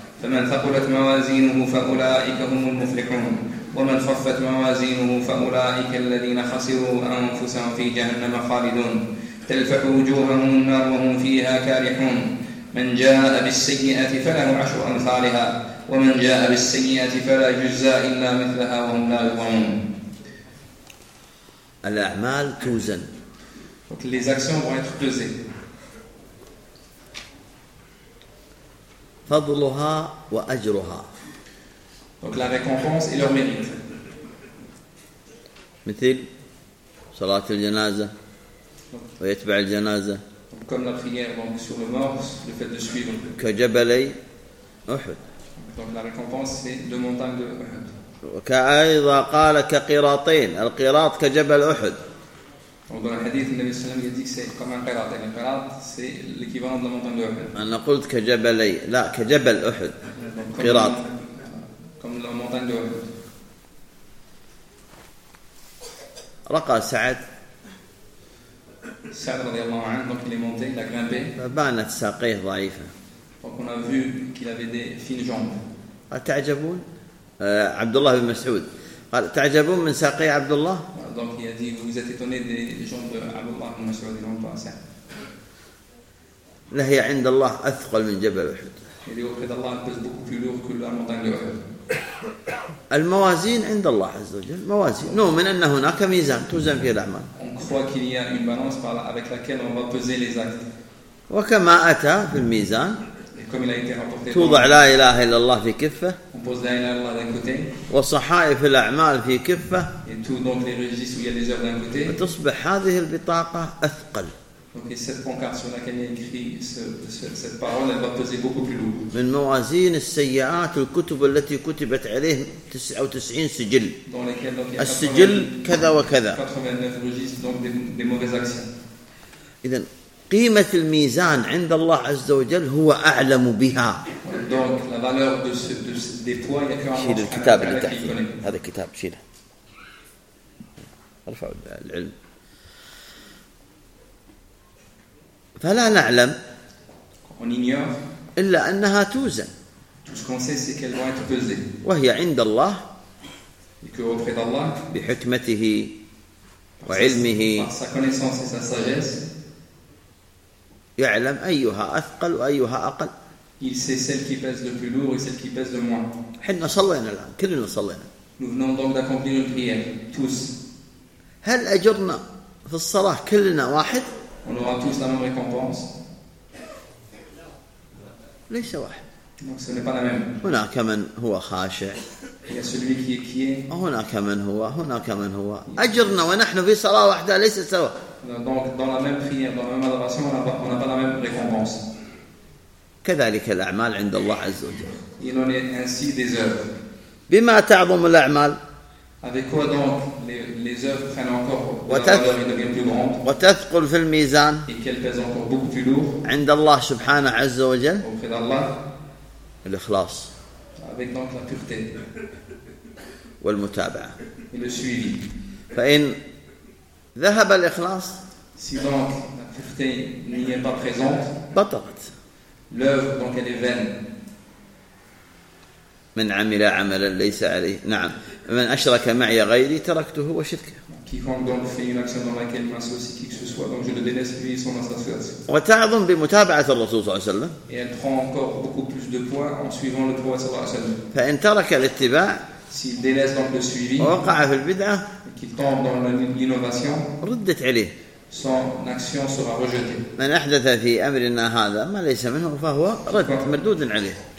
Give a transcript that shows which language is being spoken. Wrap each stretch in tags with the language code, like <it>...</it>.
<ar>فمن ثقلت موازينه فأولئك هم المفلحون ومن خفت موازينه فأولئك الذين خسروا أنفسهم في جهنم خالدون تلفح وجوههم النار وهم فيها كارحون من جاء بالسيئة فله عشر أمثالها ومن جاء بالسيئة فلا يجزى إلا مثلها وهم لا يظلمون. الأعمال توزن.</ar> <fr>Donc les actions vont être pesées.</fr> <ar>فضلها وأجرها.</ar> <fr>Donc la récompense et leur mérite.</fr> <ar>مثل صلاة الجنازة ويتبع الجنازة.</ar> <fr>Comme la prière donc sur le mort, le fait de suivre.</fr> <ar>كجبلي أحد.</ar> <fr>Donc la récompense c'est deux montagnes de أحد.</fr> <ar>وكأيضا قال كقراطين القراط كجبل أحد.</ar> <fr>Donc dans le hadith, le Nabi sallam il dit que c'est comme un qirat. Un qirat, c'est l'équivalent de la montagne d'Uhud.</fr> <ar>أنا قلت كجبلي. لا كجبل أحد. قراط.</ar> <fr>Comme la montagne d'Uhud.</fr> <ar>رقى سعد. سعد رضي الله عنه.</ar> <fr>Donc il est monté, il a grimpé.</fr> <ar>فبانت ساقيه ضعيفة.</ar> <fr>Donc on a vu qu'il avait des fines jambes.</fr> <ar>أتعجبون؟ عبد الله بن مسعود. قال تعجبون من ساقي عبد الله؟</ar> <fr>Donc il a dit vous êtes étonné des jambes d'Abdullah ibn Mas'ud ils n'ont pas ça.</fr> <ar>لهي عند الله أثقل من جبل أحد.</ar> <fr>Il dit auprès d'Allah elle pèse beaucoup plus lourd que la montagne de Uhud.</fr> <ar>الموازين عند الله عز وجل موازين نو من أن هناك ميزان توزن فيه الأعمال.</ar> <fr>On croit qu'il y a une balance par avec laquelle on va peser les actes.</fr> <ar>وكما أتى في الميزان.</ar> <fr>Comme il a été rapporté.</fr> <ar>توضع لا إله إلا الله في كفة.</ar> <fr>On pose la ilaha illallah d'un côté.</fr> <ar>وصحائف الأعمال في كفة.</ar> <fr>Et tout donc les registres où il y a des œuvres d'un côté.</fr> <ar>وتصبح هذه البطاقة أثقل.</ar> <fr>Donc cette pancarte sur laquelle il écrit cette parole, elle va peser beaucoup plus lourd.</fr> <ar>من موازين السيئات الكتب التي كتبت عليه 99 سجل.</ar> <fr>Dans lesquels donc il y a</fr> <ar>السجل كذا وكذا.</ar> <fr>89 registres donc des mauvaises actions.</fr> <ar>إذن قيمة الميزان عند الله عز وجل هو أعلم بها.</ar> <fr>Donc la valeur de ce des poids il y a</fr> <ar>الكتاب اللي تحت هذا الكتاب شيله. ارفع العلم. فلا نعلم</ar> <fr>on ignore</fr> <ar>إلا أنها توزن.</ar> <fr>Tout ce qu'on sait c'est qu'elle va être pesée.</fr> <ar>وهي عند الله</ar> <fr>et que auprès d'Allah</fr> <ar>بحكمته وعلمه</ar> <fr>par sa connaissance et sa sagesse</fr> <ar>يعلم أيها أثقل وأيها أقل.</ar> <fr>Il sait celle qui pèse le plus lourd et celle qui pèse le moins.</fr> <ar>حنا صلينا الآن كلنا صلينا.</ar> <fr>Nous venons donc d'accomplir une prière tous.</fr> <ar>هل أجرنا في الصلاة كلنا واحد؟</ar> <fr>On aura tous la même récompense.</fr> <ar>ليس واحد.</ar> <fr>Donc ce n'est pas la même.</fr> <ar>هناك من هو خاشع.</ar> <fr>Il y a celui qui est quiet.</fr> <ar>هناك من هو هناك من هو أجرنا ونحن في صلاة واحدة ليس سوا.</ar> <fr>Donc dans la même prière, dans la même adoration, on n'a pas la même récompense.</fr> <ar>كذلك الأعمال عند الله عز وجل.</ar> <fr>Il en est ainsi des œuvres.</fr> <ar>بما تعظم الأعمال.</ar> <fr>Avec quoi donc les œuvres prennent encore de la valeur et deviennent plus grandes.</fr> <ar>وتثقل في الميزان.</ar> <fr>Et qu'elles pèsent encore beaucoup plus lourd.</fr> <ar>عند الله سبحانه عز وجل.</ar> <fr>Auprès d'Allah.</fr> <ar>الإخلاص.</ar> <fr>Avec donc la pureté.</fr> <ar>والمتابعة.</ar> <fr>Et le suivi.</fr> <ar>فإن ذهب الإخلاص.</ar> <fr>Si donc la pureté n'y est pas présente.</fr> <ar>بطلت.</ar> <fr>L'œuvre donc elle est vaine.</fr> <ar>من عمل عملا ليس عليه نعم من أشرك معي غيري تركته وشركه.</ar> <fr>Quiconque donc fait une action dans laquelle m'associe qui que ce soit donc je le délaisse lui son association.</fr> <ar>وتعظم بمتابعة الرسول صلى الله عليه وسلم.</ar> <fr>Et elle prend encore beaucoup plus de poids en suivant le prophète</fr> <ar>صلى الله عليه وسلم. فإن ترك الاتباع.</ar> <fr>S'il délaisse donc le suivi.</fr> <ar>وقع في البدعة.</ar> <fr>Qu'il tombe dans l'innovation.</fr> <ar>ردت عليه.</ar> <fr>Son action sera rejetée.</fr> <ar>من أحدث في أمرنا هذا ما ليس منه فهو رد مردود عليه.</ar>